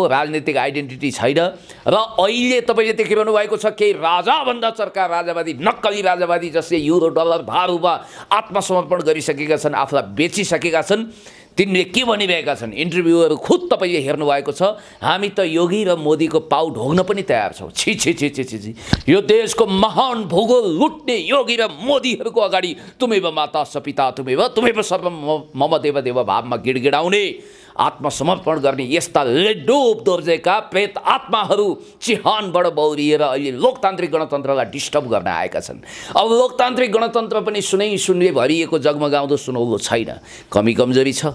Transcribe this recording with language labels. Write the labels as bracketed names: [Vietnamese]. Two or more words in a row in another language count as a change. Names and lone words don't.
[Nepali] राजनीतिक आइडेन्टिटी छैन। र अहिले तपाईले देखिरहनु भएको छ केही राजाभन्दा चर्का राजावादी, नक्कली राजावादी जसले युरो डलर भारूमा आत्मसमर्पण गरिसकेका छन्, आफूलाई बेचिसकेका छन्। तिनले के भनिरहेका छन्? इन्टरभ्यूहरू खुद तपाईले हेर्नु भएको छ। हामी त योगी र मोदीको पाउ ढोग्न पनि तयार छौँ। छि छि छि छि छि। यो देशको महान भूगोल लुट्ने योगी र मोदीहरूको अगाडि [Sanskrit] तुमेव माता स पिता तुमेव सर्वम मम देव देव [Nepali] भावमा गिडगिडाउने, आत्मसमर्पण गर्ने यस्ता लेडोप दोर्जेका प्रेत आत्माहरू चिहानबाट बौरिएर अहिले लोकतान्त्रिक गणतन्त्रलाई डिस्टर्ब गर्न आएका छन्। अब लोकतान्त्रिक गणतन्त्र पनि सुनै भरिएको जगमगाउँदो सुनौलो छैन। कमी कमजोरी छ।